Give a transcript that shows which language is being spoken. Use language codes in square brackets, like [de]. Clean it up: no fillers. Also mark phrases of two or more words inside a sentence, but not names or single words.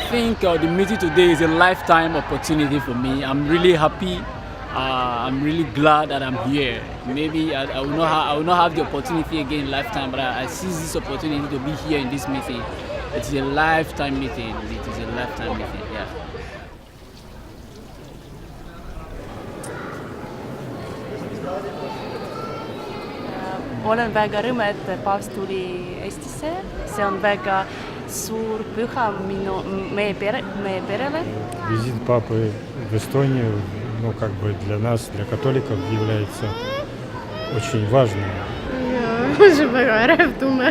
[en] think the meeting today is a lifetime opportunity for me. I'm really happy. I'm really glad that I'm here. Maybe I will not have the opportunity again in lifetime, but I seize this opportunity to be here in this meeting. It's a lifetime meeting. It is a lifetime meeting, yeah. [et] Olen väga rõõm, et paavst tuli Eestisse. See on väga suur püha meie perele. [ru] Визит папы в Эстонию, для нас, для католиков, является очень важным. [et] See on väga ärev tunne.